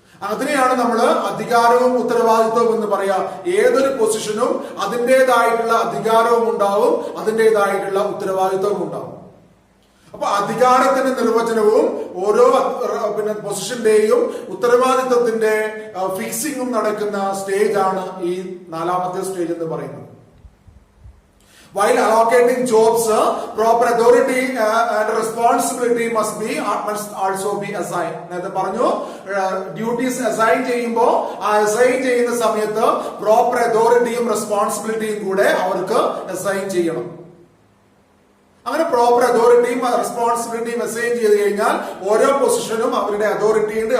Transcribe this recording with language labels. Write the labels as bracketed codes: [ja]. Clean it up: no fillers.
[ml] അതിനെയാണ് നമ്മൾ അധികാരവും ഉത്തരവാദിത്വവും എന്ന് പറയാ. ഏതൊരു പൊസിഷനും അതിൻ്റെതായിട്ടുള്ള അധികാരവും ഉണ്ടാവും, അതിൻ്റെതായിട്ടുള്ള ഉത്തരവാദിത്വവും ഉണ്ടാവും. അപ്പൊ അധികാരത്തിന്റെ നിർവചനവും ഓരോ പൊസിഷന്റെയും ഉത്തരവാദിത്വത്തിന്റെ ഫിക്സിംഗും നടക്കുന്ന സ്റ്റേജ് ആണ് ഈ 4ാമത്തെ സ്റ്റേജ് എന്ന് പറയുന്നത്. [en] While allocating jobs, proper authority and responsibility must also be assigned. [ml] നേരത്തെ പറഞ്ഞു, ഡ്യൂട്ടീസ് അസൈൻ ചെയ്യുമ്പോൾ ആ അസൈൻ ചെയ്യുന്ന സമയത്ത് പ്രോപ്പർ അതോറിറ്റിയും റെസ്പോൺസിബിലിറ്റിയും കൂടെ അവർക്ക് അസൈൻ ചെയ്യണം. അങ്ങനെ പ്രോപ്പർ അതോറിറ്റിയും റെസ്പോൺസിബിലിറ്റിയും അസൈൻ ചെയ്ത് കഴിഞ്ഞാൽ ഓരോ പൊസിഷനും അവരുടെ അതോറിറ്റി ഉണ്ട്.